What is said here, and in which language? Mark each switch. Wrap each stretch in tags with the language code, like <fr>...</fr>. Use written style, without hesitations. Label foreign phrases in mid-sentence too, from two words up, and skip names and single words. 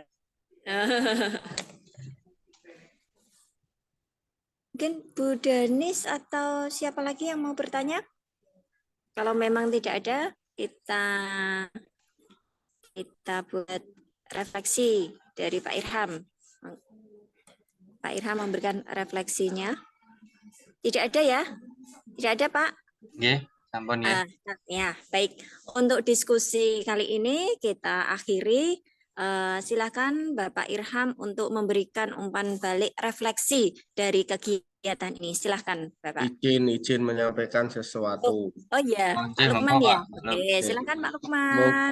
<id>Mungkin Bu Danis atau siapa lagi yang mau bertanya? Kalau memang tidak ada, kita buat refleksi dari Pak Irham. Pak Irham memberikan refleksinya. Tidak ada ya? Tidak ada Pak?</id> <jv>Nggih, sampun ya.</jv> <id>Ya, baik. Untuk diskusi kali ini kita akhiri. Silakan Bapak Irham untuk memberikan umpan balik refleksi dari kegiatan ini. Silakan Bapak. Izin menyampaikan sesuatu. Oh iya, Pak Lukman ya. Oke, silakan Pak Lukman.</id>